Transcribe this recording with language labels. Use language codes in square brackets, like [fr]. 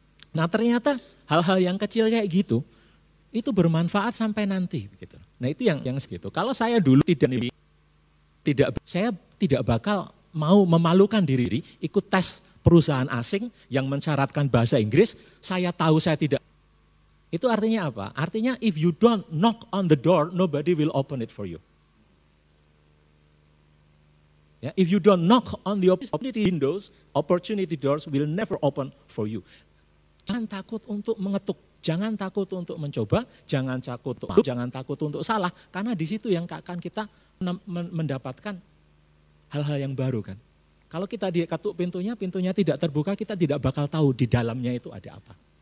[id] Nah ternyata hal-hal yang kecil kayak gitu, itu bermanfaat sampai nanti. Gitu. Nah itu yang segitu. Kalau saya dulu saya tidak bakal mau memalukan diri, ikut tes perusahaan asing yang mensyaratkan bahasa Inggris, saya tahu saya tidak. Itu artinya apa? [en] Artinya if you don't knock on the door, nobody will open it for you. Ya, if you don't knock on the opportunity windows, opportunity doors will never open for you. [id] Jangan takut untuk mengetuk, jangan takut untuk mencoba, jangan takut untuk salah, karena di situ yang akan kita mendapatkan hal-hal yang baru kan. Kalau kita diketuk pintunya tidak terbuka, kita tidak bakal tahu di dalamnya itu ada apa.